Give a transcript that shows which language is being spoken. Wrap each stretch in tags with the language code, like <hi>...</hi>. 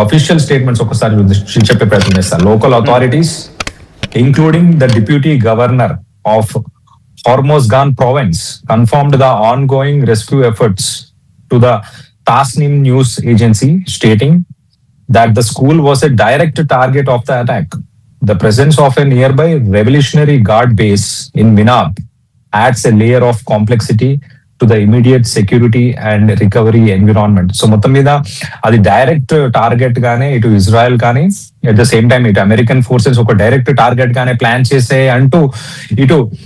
<te>Official statements ఒకసారి చెప్పే ప్రయత్నం చేస్తారు.</te> <en>Local authorities including the deputy governor of Hormozgan province confirmed the ongoing rescue efforts to the Tasnim news agency stating that the school was a direct target of the attack. The presence of a nearby Revolutionary Guard base in Minab adds a layer of complexity to the immediate security and recovery environment.</en> <te>So మొత్తం మీద అది direct target గానే ఇటు Israel కానీ at the same time ఇటు American forces ఒక direct target గానే plan చేసే అంటూ ఇటు</te>